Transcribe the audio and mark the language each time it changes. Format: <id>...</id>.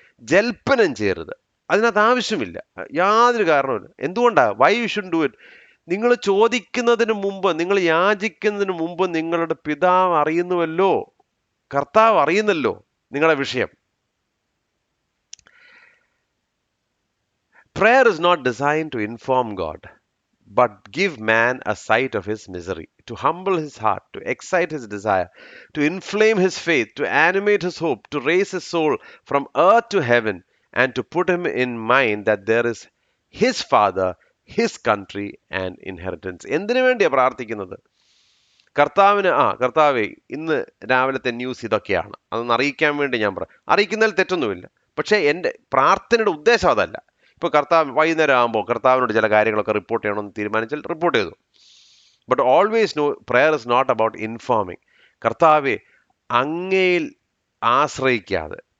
<ml>ജൽപ്പനം ചെയ്യരുത്. അതിനകത്ത് ആവശ്യമില്ല, യാതൊരു കാരണവുമില്ല. എന്തുകൊണ്ടാണ്?</ml> <en>Why you should do it?</en> <ml>നിങ്ങൾ ചോദിക്കുന്നതിന് മുമ്പ്, നിങ്ങൾ യാചിക്കുന്നതിന് മുമ്പ് നിങ്ങളുടെ പിതാവ് അറിയുന്നുവല്ലോ, കർത്താവ് അറിയുന്നല്ലോ നിങ്ങളുടെ വിഷയം.</ml> <en>Prayer is not designed to inform God, but give man a sight of his misery, to humble his heart, to excite his desire, to inflame his faith, to animate his hope, to raise his soul from earth to heaven, and to put him in mind that there is his father, his country and inheritance.</en> <ml>എന്തിനു വേണ്ടിയാണ് പ്രാർത്ഥിക്കുന്നത്? കർത്താവേ ഇന്ന് രാവിലത്തെ news ഇതൊക്കെയാണ്, അതൊന്ന് അറിയിക്കാൻ വേണ്ടി ഞാൻ അറിയിക്കുന്നതിൽ തെറ്റൊന്നുമില്ല. പക്ഷേ എൻ്റെ പ്രാർത്ഥനയുടെ ഉദ്ദേശം അതല്ല. ഇപ്പോൾ കർത്താവ് വൈകുന്നേരം ആകുമ്പോൾ കർത്താവിനോട് ചില കാര്യങ്ങളൊക്കെ റിപ്പോർട്ട് ചെയ്യണമെന്ന് തീരുമാനിച്ചാൽ റിപ്പോർട്ട് ചെയ്തു.</ml> <en>But always know, prayer is not about informing.</en> <ml>കർത്താവെ അങ്ങയിൽ ആശ്രയിക്കാതെ,</ml>